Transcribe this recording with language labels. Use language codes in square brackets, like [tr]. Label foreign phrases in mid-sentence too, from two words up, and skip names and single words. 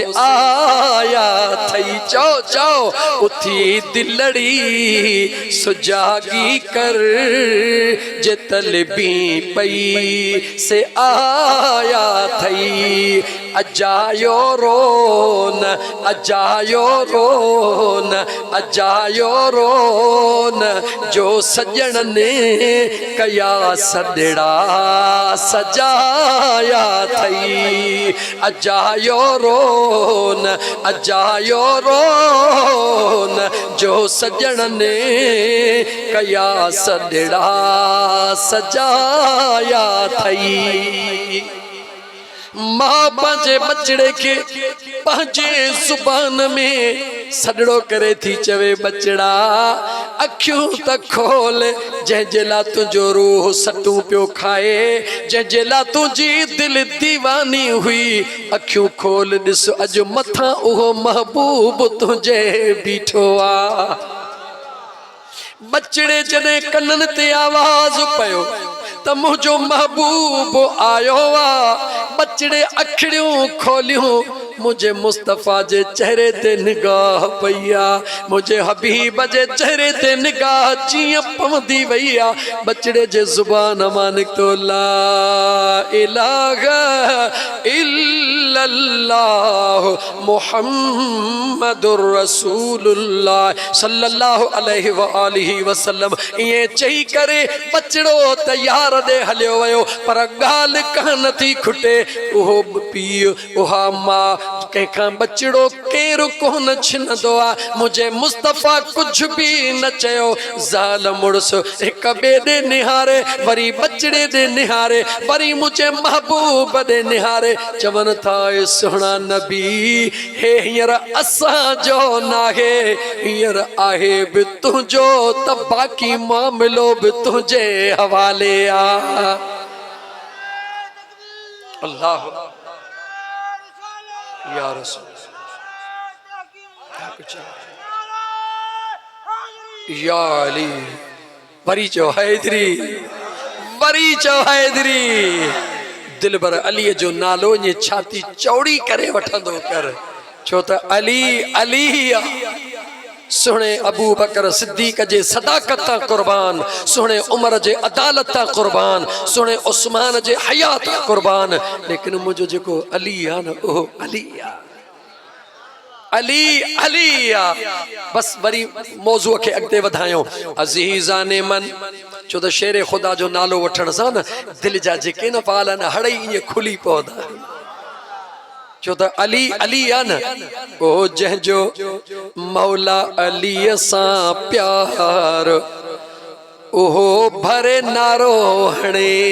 [sd] आया थई चो चो उथी दिलड़ी सुजागी कर जे तलबी पई से आया थई अजायो रोन अजायो रोन अजायो रोन जो सजन ने कया सदड़ा सजाया थई अजायो रोन जो सजन ने कया सदड़ा सजाया थई मां पंहिंजे बचड़े के पंहिंजे जुबान में सदड़ो करे थी चवे बचड़ा अखियों त खोल जंहिंजे ला तुंहिंजो रूह सटू पियो खाए जंहिंजे ला तुंहिंजी दिल दीवानी हुई अखियों खोल ॾिस अॼु मथां उहो महबूब तुंहिंजे बीठो आ बचड़े जॾहिं कननि ते आवाज़ पयो त मुझो महबूब आयो आ बचड़े अखड़ियों खोलियों मुझे मुस्तफ़ा जे चेहरे ते निगाह पईया मुझे हबीब जे चेहरे ते निगाह चिया पवंदी वईया बचड़े जे जुबान मां निकतो [ar] لا إله إلا الله محمد رسول الله صلى الله عليه وآله وسلم [sd] ये चई करे बचड़ो तैयार दे हलियो वयो पर गाल कान थी खुटे ओहो पीउ ओहा मां कंहिंखां बचड़ो केर कोन छिनंदो आ मुझे मुस्तफ़ा कुछ भी न चयो ज़ाल मुड़स हिक ॿिए ॾे निहारे वरी बचड़े ॾे निहारे वरी मुझे महबूब ॾे निहारे चवनि था सुहिणा नबी हे हींअर असांजो नाहे हींअर आहे बि तुंहिंजो त बाक़ी मामिलो बि तुंहिंजे हवाले आ अल्लाह या रसूल या अली वरी चो हैदरी वरी चो हैदरी दिलबर अली जो नालो ये छाती चौड़ी करे वठंदो कर छो त अली अली सुने अबू बकर सिद्दीक जे सदाकत कुर्बान सुने उमर जे अदालत कुर्बान सुने उस्मान जे हयात कुर्बान लेकिन मुझो जेको अली आ न ओ अली आ अली अली आ बस वरी मौजू के अगते वधायो [fa] अजीजाने मन [sd] छो त शेर खुदा जो नालो वठण सां न दिल जा जेके न पाल न हड़ई ईअं खुली पवंदा छो त अली अली आ न ओ जंहिंजो मौला अली सां प्यार ओहो भरे नारो हणे